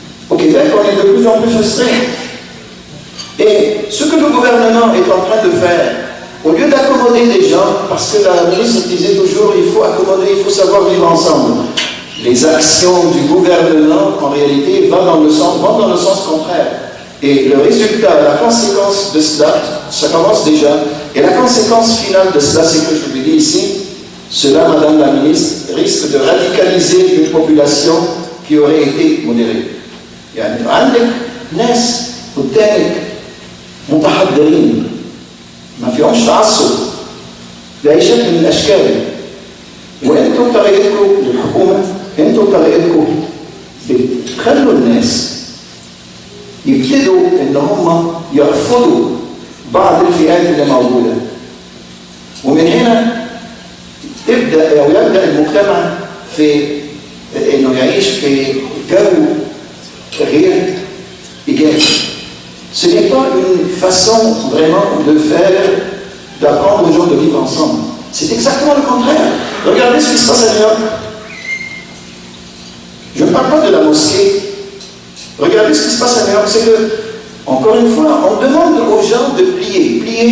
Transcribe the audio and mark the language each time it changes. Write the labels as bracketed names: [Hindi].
[French] Au Québec, on est de plus en plus frustrés. Et ce que le gouvernement est en train de faire, au lieu d'accommoder les gens, parce que la ministre disait toujours il faut accommoder, il faut savoir vivre ensemble, les actions du gouvernement, en réalité, vont dans le sens contraire. Et le résultat, la conséquence de cela, ça commence déjà, et la conséquence finale de cela, c'est que je vous l'ai dit ici, cela, Madame la ministre, risque de radicaliser une population qui aurait été modérée. [Arabic] يعني عندك ناس قدامك متحضرين ما فيهمش تعصب بأي شكل من الأشكال وأنتم طريقتكم للحكومة أنتم طريقتكم بتخلوا الناس يبتدوا إن هم يرفضوا بعض الفئات اللي موجودة ومن هنا يبدأ المجتمع في إنه يعيش في جو غير إيجابي. [French] Ce n'est pas une façon vraiment de faire, d'apprendre aux gens de vivre ensemble. C'est exactement le contraire. Regardez ce qui se passe à New York. Je ne parle pas de la mosquée. Regardez ce qui se passe à New York. C'est que, encore une fois, on demande aux gens de plier.